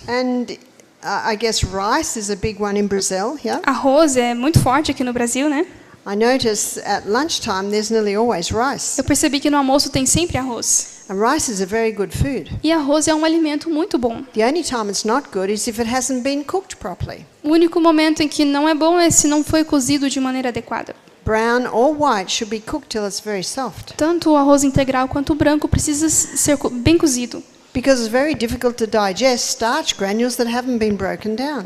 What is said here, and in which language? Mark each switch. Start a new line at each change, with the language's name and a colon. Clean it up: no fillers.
English: And I guess rice is a big one in Brazil, yeah?
Portuguese: Arroz é muito forte aqui no Brasil, né?
English: I notice at lunchtime there's nearly always rice.
Portuguese: Eu percebi que no almoço tem sempre arroz.
English: And rice is a very good food.
Portuguese: E arroz é um alimento muito bom.
English: The only time it's not good is if it hasn't been cooked properly.
Portuguese: O único momento em que não é bom é se não foi cozido de maneira adequada.
English: Brown or white should be cooked till it's very soft.
Portuguese: Tanto o arroz integral quanto o branco precisa ser bem cozido.
English: Because it's very difficult to digest starch granules that haven't been broken down.